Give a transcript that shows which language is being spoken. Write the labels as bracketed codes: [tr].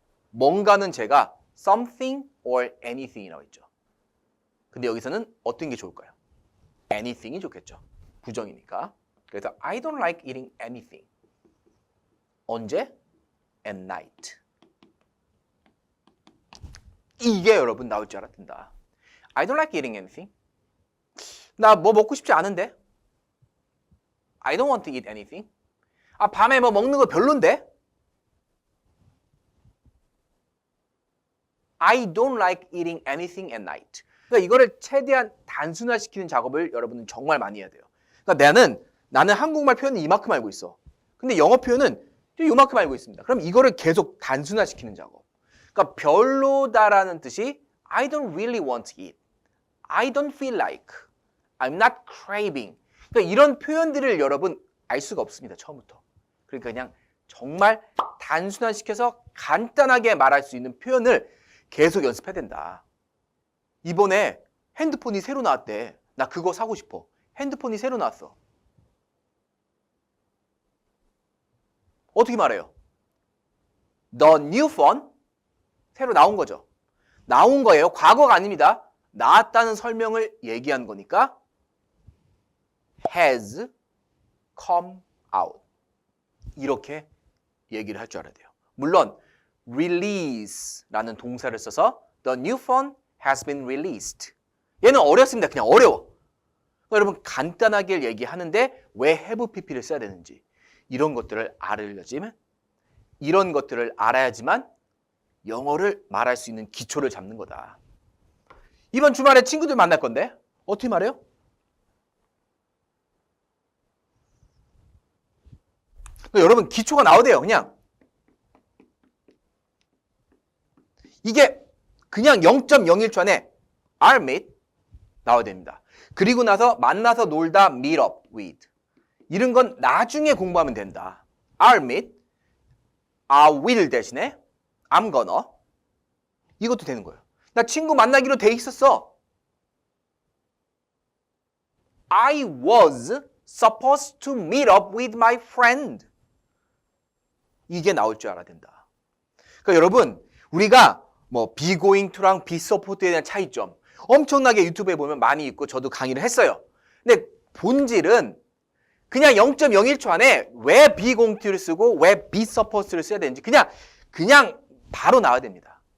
[ko] 뭔가는 제가 something or anything이라고 했죠. 근데 여기서는 어떤 게 좋을까요? anything이 좋겠죠. 부정이니까. 그래서 [en] I don't like eating anything. [ko] 언제? [en] at night. [ko] 이게 여러분 나올 줄 알았단다. [en] I don't like eating anything. [ko] 나 뭐 먹고 싶지 않은데? [en] I don't want to eat anything. [ko] 아, 밤에 뭐 먹는 거 별론데? [en] I don't like eating anything at night. [ko] 그러니까 이거를 최대한 단순화시키는 작업을 여러분은 정말 많이 해야 돼요. 그러니까 나는 한국말 표현은 이만큼 알고 있어. 근데 영어 표현은 이만큼 알고 있습니다. 그럼 이거를 계속 단순화시키는 작업. 그러니까 별로다라는 뜻이 [en] I don't really want to eat. I don't feel like. I'm not craving. [ko] 그러니까 이런 표현들을 여러분 알 수가 없습니다. 처음부터. 그러니까 그냥 정말 단순화시켜서 간단하게 말할 수 있는 표현을 계속 연습해야 된다. 이번에 핸드폰이 새로 나왔대. 나 그거 사고 싶어. 핸드폰이 새로 나왔어. 어떻게 말해요? [en] The new phone? [ko] 새로 나온 거죠. 나온 거예요. 과거가 아닙니다. 나왔다는 설명을 얘기한 거니까 [en] has come out. [ko] 이렇게 얘기를 할 줄 알아야 돼요. 물론 release라는 동사를 써서 [en] the new phone has been released. [ko] 얘는 어렵습니다. 그냥 어려워. 그러니까 여러분 간단하게 얘기하는데 왜 have pp를 써야 되는지 이런 것들을 이런 것들을 알아야지만 영어를 말할 수 있는 기초를 잡는 거다. 이번 주말에 친구들 만날 건데 어떻게 말해요? 그러니까 여러분 기초가 나오대요. 그냥 이게 그냥 0.01초 안에 are meet 나와야 됩니다. 그리고 나서 만나서 놀다 meet up with 이런 건 나중에 공부하면 된다. are meet, I will 대신에 [en] I'm gonna [ko] 이것도 되는 거예요. 나 친구 만나기로 돼 있었어. [en] I was supposed to meet up with my friend. [ko] 이게 나올 줄 알아야 된다. 그러니까 여러분 우리가 뭐 be going to랑 be supposed에 대한 차이점 엄청나게 유튜브에 보면 많이 있고 저도 강의를 했어요. 근데 본질은 그냥 0.01초 안에 왜 be going to를 쓰고 왜 be supposed를 써야 되는지 그냥 바로 나와야 됩니다.